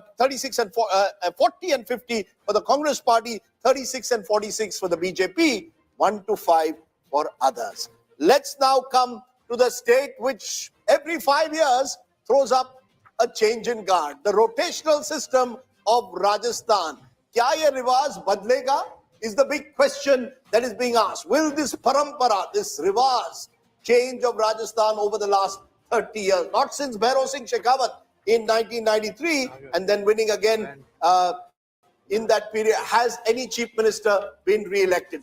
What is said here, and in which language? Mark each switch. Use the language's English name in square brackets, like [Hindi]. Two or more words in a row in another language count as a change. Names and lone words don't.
[English] 40 and 50 for the Congress party, 36 and 46 for the BJP, 1 to 5 for others. Let's now come to the state which every 5 years throws up a change in guard, the rotational system of Rajasthan. [Hindi] क्या ये रिवाज बदलेगा [English] is the big question that is being asked. Will this parampara, this riwaj, change of Rajasthan over the last 30 years, not since Bhairav Singh Shekhawat in 1993 and then winning again in that period, has any chief minister been re-elected?